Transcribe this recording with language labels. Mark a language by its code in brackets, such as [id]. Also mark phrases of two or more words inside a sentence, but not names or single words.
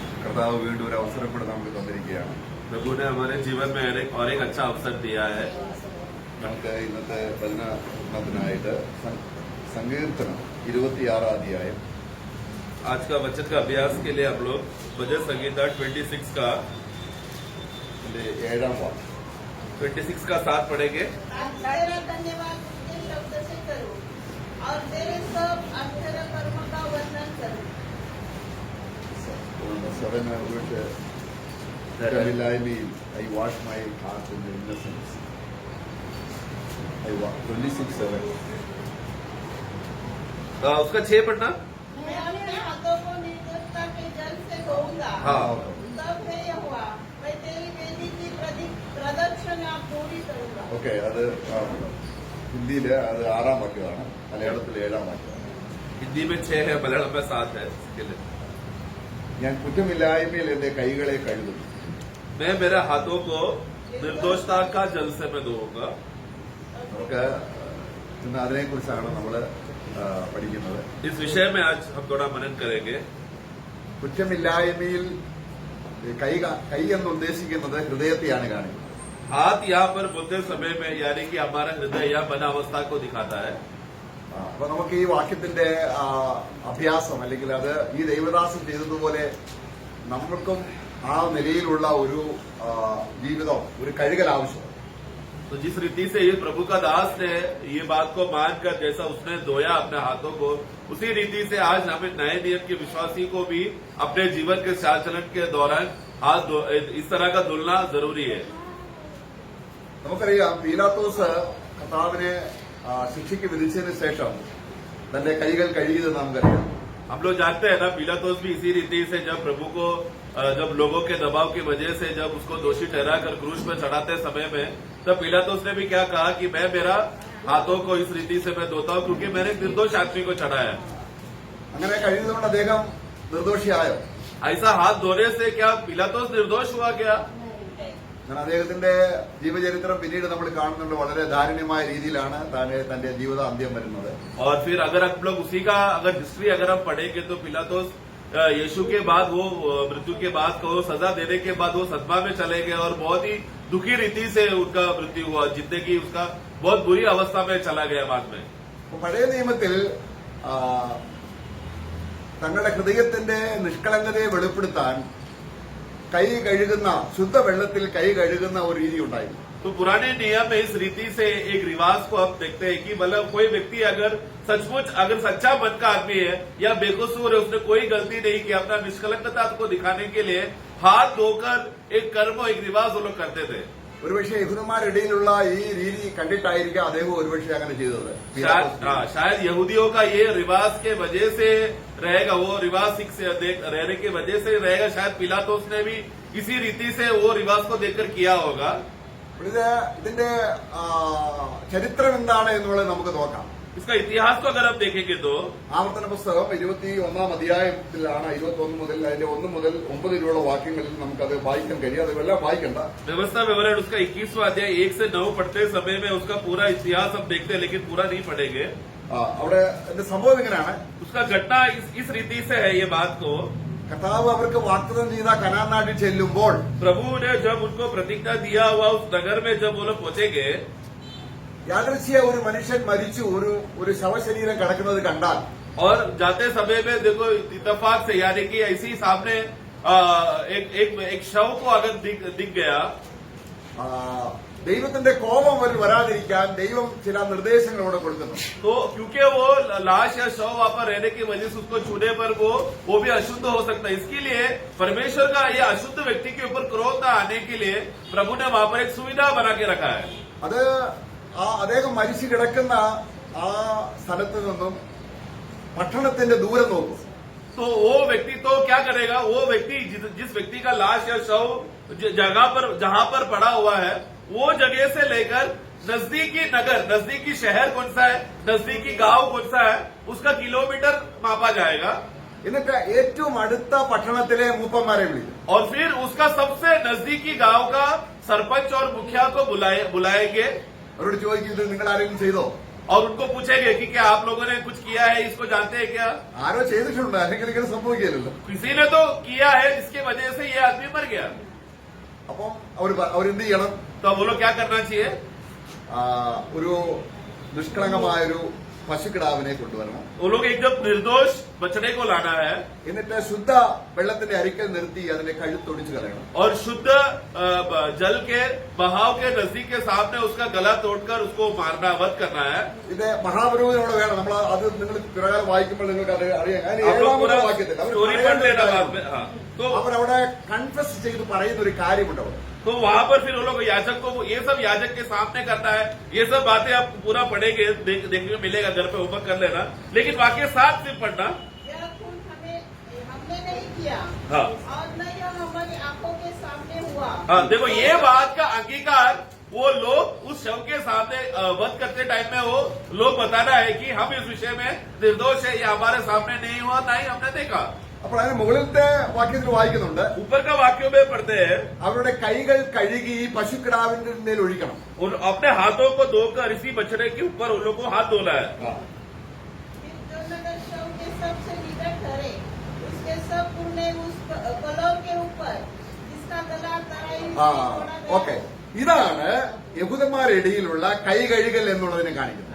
[ml] കർത്താവ് വീണ്ടും ഒരു അവസരം കൂടെ നമുക്ക് തന്നിരിക്കുകയാണ്. [hi] प्रभु ने हमारे जीवन में और एक अच्छा अवसर दिया है. [ml] നമുക്ക് ഇന്നത്തെ വചനത്തിനായിട്ട് സങ്കീർത്തനം 26 അധ്യായം [hi] आज का वचन का अभ्यास के लिए हम लोग भजन संगीता 26 का [ml] 7ാം വാക്യം [hi] 26 का 7 पढ़ेंगे. तेरा धन्यवाद तुझे शब्द से करो और तेरे सब अक्षर कर्म का वर्णन करो. [ml] 7 കുറ്റമില്ലായ്മയിൽ [en] I wash my heart in innocence. [hi] 26:7 उसका 6 पढ़ना. मैं अपने हाथों को निर्दोषता के जल से धोऊंगा. हाँ. तब है यहोवा मैं तेरी वेदी की प्रदक्षिणा पूरी करूंगा. [ml] ഓക്കെ, അത് ഹിന്ദിയില് അത് 6ാം വാക്യമാണ്, മലയാളത്തിൽ 7ാം വാക്യമാണ്. [hi] हिंदी में 6 है, मलयालम में 7 है. इसके लिए [ml] ഞാൻ കുറ്റമില്ലായ്മയിൽ എന്റെ കൈകളെ കഴുകുന്നു. [hi] मैं मेरे हाथों को निर्दोषता का जल से मैं धोऊंगा. [ml] നമുക്ക് ഇന്ന് അതിനെക്കുറിച്ചാണ് നമ്മൾ പഠിക്കുന്നത്. [hi] इस विषय में आज हम थोड़ा मनन करेंगे. [ml] കുറ്റമില്ലായ്മയിൽ കൈ എന്ന് ഉദ്ദേശിക്കുന്നത് ഹൃദയത്തെയാണ് കാണിക്കുന്നത്. [hi] हाथ यहाँ पर बोलते समय में यानी कि हमारा हृदय या बना अवस्था को दिखाता है. [ml] അപ്പൊ നമുക്ക് ഈ വാക്യത്തിന്റെ അഭ്യാസം അല്ലെങ്കിൽ അത് ഈ ദൈവദാസൻ ചെയ്തതുപോലെ നമ്മൾക്കും ആ നിലയിലുള്ള ഒരു ജീവിതം, ഒരു കഴുകൽ ആവശ്യം. [hi] तो जिस रीति से ये प्रभु का दास ने ये बात को मानकर जैसा उसने धोया अपने हाथों को, उसी रीति से आज हमें नए नियम के विश्वासी को भी अपने जीवन के चाल चलन के दौरान हाथ इस तरह का धुलना जरूरी है. [ml] നമുക്കറിയാം, പീലാത്തോസ് കർത്താവിനെ ശിക്ഷയ്ക്ക് വിധിച്ചതിന് ശേഷം തന്റെ കൈകൾ കഴുകിയത് നമുക്കറിയാം. [hi] हम लोग जानते हैं ना, पिलातुस भी इसी रीति से जब प्रभु को जब लोगों के दबाव की वजह से जब उसको दोषी ठहराकर क्रूस पर चढ़ाते समय में तब पिलातुस ने भी क्या कहा कि मैं मेरा हाथों को इस रीति से मैं धोता हूं क्योंकि मैंने एक निर्दोष आदमी को चढ़ाया. [ml] അങ്ങനെ കഴുകിയതുകൊണ്ട് അദ്ദേഹം നിർദോഷിയായോ? [hi] ऐसा हाथ धोने से क्या पिलातुस निर्दोष हुआ क्या? [ml] കാരണം അദ്ദേഹത്തിന്റെ ജീവചരിത്രം പിന്നീട് നമ്മൾ കാണുന്നുണ്ട്, വളരെ ദാരുണ്യമായ രീതിയിലാണ് തന്റെ ജീവിത അന്ത്യം വരുന്നത്. [hi] और फिर अगर हम लोग उसी का अगर हिस्ट्री अगर हम पढ़ेंगे तो पिलातुस यीशु के बाद वो मृत्यु के बाद को सजा देने के बाद वो सदमा में चले गए और बहुत ही दुखी रीति से उनका मृत्यु हुआ. जिंदगी उसका बहुत बुरी अवस्था में चला गया बाद में. [ml] പഴയ നിയമത്തിൽ തങ്ങളുടെ ഹൃദയത്തിന്റെ നിഷ്കളങ്കതയെ വെളിപ്പെടുത്താൻ കൈ കഴുകുന്ന, ശുദ്ധവെള്ളത്തിൽ കൈ കഴുകുന്ന ഒരു രീതി ഉണ്ടായിരുന്നു. [hi] तो पुराने नियम में इस रीति से एक रिवाज को हम देखते हैं कि मतलब कोई व्यक्ति अगर सचमुच अगर सच्चा मन का आदमी है या बेकसूर है, उसने कोई गलती नहीं की, अपना निष्कलंकता को दिखाने के लिए हाथ धोकर एक कर्म एक रिवाज वो लोग करते थे. [ml] ഒരുപക്ഷെ യഹൂദന്മാരിടയിലുള്ള ഈ രീതി കണ്ടിട്ടായിരിക്കാം അദ്ദേഹം ഒരുപക്ഷെ അങ്ങനെ ചെയ്തത്. [hi] शायद यहूदियों का ये रिवाज के वजह से रहेगा, वो रिवाज सिख से रहने की वजह से रहेगा. शायद पिलातुस ने भी इसी रीति से वो रिवाज को देखकर किया होगा. [ml] ഇതിന്റെ ചരിത്രം എന്താണ് എന്നുള്ളത് നമുക്ക് നോക്കാം. [hi] इसका इतिहास को अगर हम देखेंगे तो [ml] ആവർത്തന പുസ്തകം 21ാം അധ്യായത്തിലാണ് 21 മുതൽ അതിന്റെ 1 മുതൽ 9 വരെയുള്ള വാക്യങ്ങളിൽ നമുക്കത് വായിക്കാൻ കഴിയും. അതെല്ലാം വായിക്കണ്ട. [hi] व्यवस्था विवरण उसका 21वां अध्याय 1 से 9 पढ़ते समय में उसका पूरा इतिहास हम देखते हैं, लेकिन पूरा नहीं पढ़ेंगे. [ml] അവിടെ എന്റെ സംഭവം ഇങ്ങനെയാണ്. [hi] उसका घटना इस रीति से है ये बात को. [ml] കർത്താവ് അവർക്ക് വാഗ്ദത്തം ചെയ്ത കനാൻ നാട്ടിൽ ചെല്ലുമ്പോൾ [hi] प्रभु ने जब उनको प्रतिज्ञा दिया हुआ उस नगर में जब वो लोग पहुंचेंगे, [ml] യാദൃച്ഛിക ഒരു മനുഷ്യൻ മരിച്ചു ഒരു ശവശരീരം കിടക്കുന്നത് കണ്ടാൽ [hi] और जाते समय में देखो इत्तेफाक से यानी कि ऐसे ही सामने एक शव को अगर दिख गया, [ml] ദൈവത്തിന്റെ കോപം വരാതിരിക്കാൻ ദൈവം ചില നിർദ്ദേശങ്ങൾ ഇവിടെ കൊടുക്കുന്നു. [hi] तो क्योंकि वो लाश या शव वहां पर रहने की वजह से उसको छूने पर वो भी अशुद्ध हो सकता है. इसके लिए परमेश्वर का ये अशुद्ध व्यक्ति के ऊपर क्रोध न आने के लिए प्रभु ने वहां पर एक सुविधा बना के रखा है. [ml] അത് അദ്ദേഹം മരിച്ചു കിടക്കുന്ന ആ സ്ഥലത്ത് നിന്നും പട്ടണത്തിന്റെ ദൂരം നോക്കും. [hi] तो वो व्यक्ति तो क्या करेगा, वो व्यक्ति जिस व्यक्ति का लाश या शव जगह पर जहां पर पड़ा हुआ है वो जगह से लेकर नजदीकी नगर, नजदीकी शहर कौन सा है, नजदीकी गांव कौन सा है, उसका किलोमीटर मापा जाएगा. [ml] എന്നിട്ട് ഏറ്റവും അടുത്ത പട്ടണത്തിലെ മൂപ്പന്മാരെ വിളിക്കും. [hi] और फिर उसका सबसे नजदीकी गांव का सरपंच और मुखिया को बुलाएंगे. [ml] അവരോട് ചോദിക്കും, ഇത് നിങ്ങൾ ആരെങ്കിലും ചെയ്തോ? [hi] और उनको पूछेंगे कि क्या आप लोगों ने कुछ किया है, इसको जानते हैं क्या? [ml] ആരോ ചെയ്തിട്ടുണ്ട്, അല്ലെങ്കിൽ ഇങ്ങനെ സംഭവിക്കില്ലല്ലോ. [hi] किसी ने तो किया है जिसकी वजह से ये आदमी मर गया. [ml] അപ്പം അവരെന്ത് ചെയ്യണം? [hi] तो वो लोग क्या करना चाहिए? [ml] ഒരു നിഷ്കളങ്കമായൊരു പശുക്കിടാവിനെ കൊണ്ടുവരണം. [hi] वो लोग एकदम निर्दोष बछड़े को लाना है [ml] എന്നിട്ട് ശുദ്ധ വെള്ളത്തിന്റെ അരിക്കൽ നിർത്തി അതിന്റെ കഴുത്തൊടിച്ചു കളയണം. [hi] और शुद्ध जल के बहाव के नजदीक के सामने उसका गला तोड़कर उसको मारना, वध करना है. [ml] ഇത് മഹാപുരോഹിതനോട് വേണം. നമ്മൾ അത് നിങ്ങൾ പിറകാലം വായിക്കുമ്പോൾ നിങ്ങൾക്ക് അത് അറിയാം. അതിന് [hi] आप लोग पूरा [ml] ഏഴാമത്തെ വാക്യത്തിൽ [hi] स्टोरी पढ़ लेना बाद में. हाँ, तो [ml] അവരവിടെ കൺഫസ് ചെയ്ത് പറയുന്ന ഒരു കാര്യമുണ്ട് അവിടെ. [hi] तो वहां पर फिर वो लोग याजक को ये सब याजक के सामने करना है. ये सब बातें आप पूरा पढ़ेंगे, देखने को मिलेगा, घर पे होमवर्क कर लेना. लेकिन वाक्य 7 से पढ़ना. यह खून हमने नहीं किया हाँ. और न यह हमारी आंखों के सामने हुआ। हाँ, देखो ये बात का अंगीकार वो लोग उस शव के सामने वध करते टाइम में वो लोग बताना है कि हम इस विषय में निर्दोष है, ये हमारे सामने नहीं हुआ, ना ही हमने देखा. [ml] അപ്പോൾ അതിന് മുകളിലത്തെ വാക്യത്തിൽ വായിക്കുന്നുണ്ട്, [hi] ऊपर का वाक्यों में पढ़ते हैं [ml] അവരുടെ കൈകൾ കഴുകി ഈ പശുക്കിടാവിന്റെ മേൽ ഒഴിക്കണം. [hi] और अपने हाथों को धोकर इसी बछड़े के ऊपर उन लोगों को हाथ धोना है. फिर जो नगर शव के सबसे निकट ठहरे उसके सब पुण्य उस कलम के ऊपर जिसका गला तराई से तोड़ा गया। [ml] ഓക്കെ, ഇതാണ് യഹൂദന്മാരുടെ ഇടയിലുള്ള കൈ കഴുകൽ എന്നുള്ളതിനെ കാണിക്കുന്നത്.